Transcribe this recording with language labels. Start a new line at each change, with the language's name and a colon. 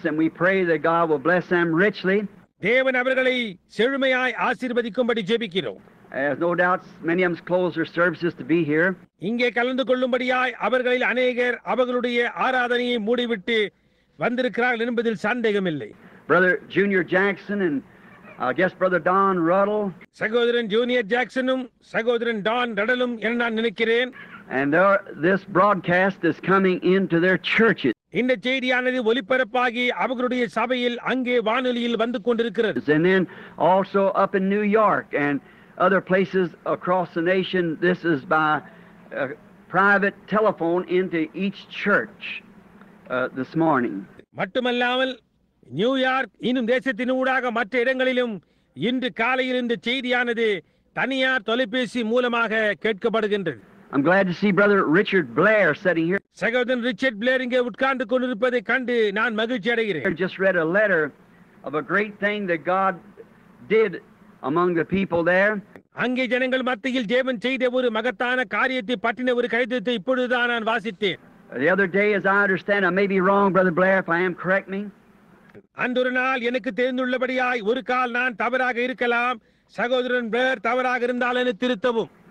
English: And we pray that God will bless them richly.
Tamil: தேவன் அவர்களை செழுமையாய் ஆசீர்வதிக்கும்படி ஜெபிக்கிறோம்.
English: There's no doubt many of them close their services to be here.
Tamil: இங்கே கலந்து கொள்ளும்படியாய் அவர்களில் அநேகர் அவர்களுடைய ஆராதனையை மூடிவிட்டு வந்திருக்கிறார்கள் என்பதில் சந்தேகமில்லை.
English: Brother Junior Jackson and I guess Brother Don Ruddle.
Tamil: சகோதரன் ஜூனியர் ஜாக்சனும் சகோதரன் டான் ரடலும் என நான் நினைக்கிறேன்.
English: And this broadcast is coming into their churches.
Tamil: இந்த செய்தியானது ஒலிபரப்பாகி அவர்களுடைய சபையில் அங்கே வானொலியில் வந்து கொண்டிருக்கிறது.
English: And then also up in New York and other places across the nation, this is by private telephone into each church this morning.
Tamil: மட்டுமல்லாமல் New York இன்னும் தேசத்தினூடாக மற்ற இடங்களிலும் இன்று காலையில் இந்த செய்தியானது தனியார் தொலைபேசி மூலமாக கேட்கப்படுகின்றது.
English: I'm glad to see Brother Richard Blair sitting here.
Tamil: சகோதரன் ரிச்சர்ட் பிளேர் இங்கே உட்கார்ந்து கொண்டிருப்பதை கண்டு நான் மகிழ்ச்சி அடைகிறேன்.
English: I just read a letter of a great thing that God did among the people there.
Tamil: அங்கே ஜனங்கள் மத்தியில் தேவன் செய்த ஒரு மகத்தான காரியத்தை பற்றின ஒரு கடிதத்தை இப்பொழுதுதான் நான் வாசித்தேன்.
English: The other day, as I understand, I may be wrong, Brother Blair, if I am, correct me.
Tamil: அன்றொரு நாள் எனக்கு தெரிந்துள்ளபடியாய் ஒரு கால் நான் தவறாக இருக்கலாம், சகோதரன் பிளேர் தவறாக இருந்தால் என்னை திருத்தவும்.